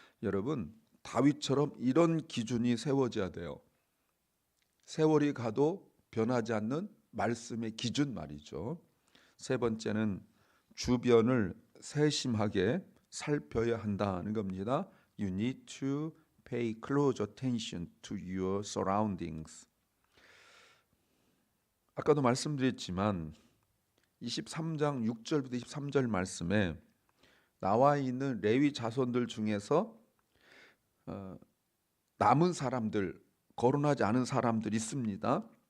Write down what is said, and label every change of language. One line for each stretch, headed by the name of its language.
Korean: 여러분 다윗처럼 이런 기준이 세워져야 돼요. 세월이 가도 변하지 않는 말씀의 기준 말이죠. 세 번째는 주변을 세심하게 살펴야 한다는 겁니다.
English: You need to pay close attention to your surroundings.
Korean: 아까도 말씀드렸지만 23장 6절부터 23절 말씀에 나와 있는 레위 자손들 중에서 남은 사람들, 거론하지 않은 사람들이 있습니다.